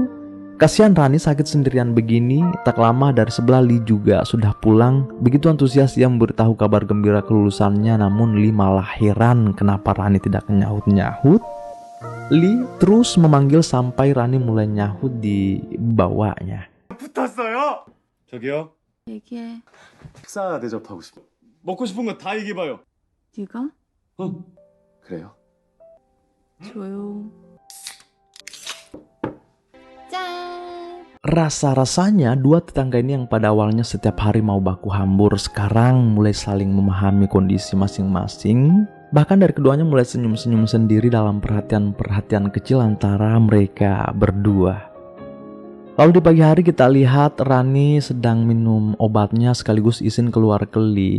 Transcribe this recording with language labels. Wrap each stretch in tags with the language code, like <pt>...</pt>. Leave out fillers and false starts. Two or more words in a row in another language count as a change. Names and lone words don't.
<id>Kasihan Rani sakit sendirian begini. Tak lama dari sebelah Lee juga sudah pulang. Begitu antusias ia memberitahu kabar gembira kelulusannya, namun Lee malah heran kenapa Rani tidak nyahut-nyahut. Lee terus memanggil sampai Rani mulai nyahut di bawahnya.</id> <ko>붙었어요. 저기요. 얘기해. 식사 대접하고 싶어. 먹고 싶은 거 다 얘기해봐요. 네가? 응. 그래요. 조용. 짠.</ko> <id>Rasa-rasanya dua tetangga ini yang pada awalnya setiap hari mau baku hambur, sekarang mulai saling memahami kondisi masing-masing. Bahkan dari keduanya mulai senyum-senyum sendiri dalam perhatian-perhatian kecil antara mereka berdua. Lalu di pagi hari kita lihat Rani sedang minum obatnya sekaligus izin keluar ke Lee.</id>